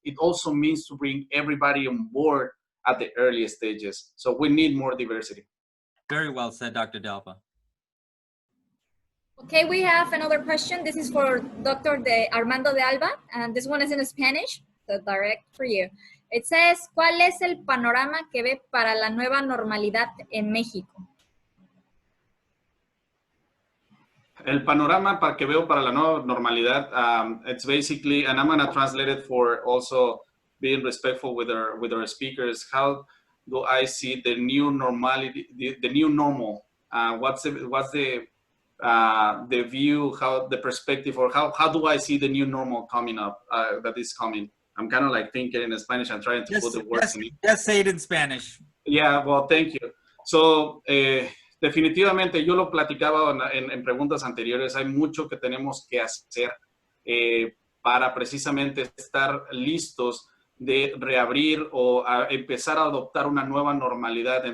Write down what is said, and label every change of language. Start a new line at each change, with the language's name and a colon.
English: It also means to bring everybody on board at the early stages. So we need more diversity. Very well said, Dr. D'Alba. Okay, we have another question. This is for Dr. Armando de Alba, and this one is in Spanish, so direct for you. It says,
Spanish: ¿cuál es el panorama que ve para la nueva normalidad en México? El panorama que veo para la nueva normalidad,
English: it's basically, and I'm going to translate it for also being respectful with our speakers. How do I see the new normality, the new normal? What's the view, how the perspective, or how do I see the new normal coming up, that is coming? I'm kind of like thinking in Spanish and trying to put the words in. Just say it in Spanish. Yeah, well, thank you.
Spanish: So, definitivamente, yo lo platicaba en preguntas anteriores, hay mucho que tenemos que hacer para precisamente estar listos de reabrir o empezar a adoptar una nueva normalidad.